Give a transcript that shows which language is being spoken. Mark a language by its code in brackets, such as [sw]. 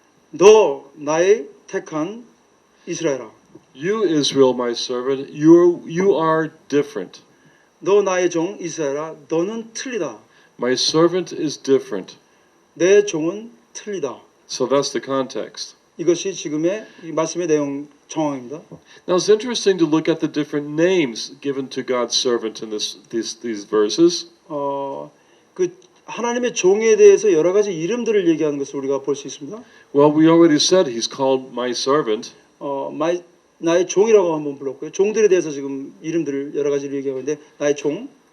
[ko] 너 나의 택한 이스라엘아. [en] You, Israel, my servant, you are different. [ko] 너 나의 종 이스라엘아. 너는 틀리다. [en] My servant is different. [ko] 내 종은 틀리다. [en] So that's the context. [ko] 이것이 지금의 이 말씀의 내용 정황입니다. [en] Now it's interesting to look at the different names given to God's servant in these verses. [ko] 그 하나님의 종에 대해서 여러 가지 이름들을 얘기하는 것을 우리가 볼 수 있습니다. [en] Well, we already said he's called my servant. [ko] 나의 종이라고 한번 불렀고요. 종들에 대해서 지금 이름들을 여러 가지를 얘기하고 있는데 나의 종.